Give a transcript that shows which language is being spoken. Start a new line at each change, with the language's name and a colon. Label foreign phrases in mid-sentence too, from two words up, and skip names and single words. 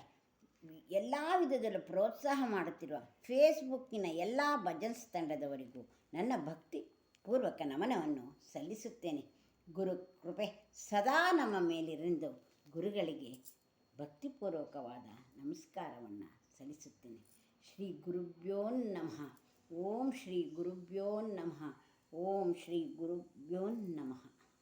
Kannada: ಎಲ್ಲ ವಿಧದಲ್ಲೂ ಪ್ರೋತ್ಸಾಹ ಮಾಡುತ್ತಿರುವ ಫೇಸ್ಬುಕ್ಕಿನ ಎಲ್ಲ ಭಜನ್ಸ್ ತಂಡದವರಿಗೂ ನನ್ನ ಭಕ್ತಿಪೂರ್ವಕ ನಮನವನ್ನು ಸಲ್ಲಿಸುತ್ತೇನೆ. ಗುರು ಕೃಪೆ ಸದಾ ನಮ್ಮ ಮೇಲಿರೆಂದು ಗುರುಗಳಿಗೆ ಭಕ್ತಿಪೂರ್ವಕವಾದ ನಮಸ್ಕಾರವನ್ನು ಸಲ್ಲಿಸುತ್ತೇನೆ.
Sanskrit: ಶ್ರೀ ಗುರುಭ್ಯೋ ನಮಃ. ಓಂ ಶ್ರೀ ಗುರುಭ್ಯೋ ನಮಃ. ಓಂ ಶ್ರೀ ಗುರುಭ್ಯೋ ನಮಃ.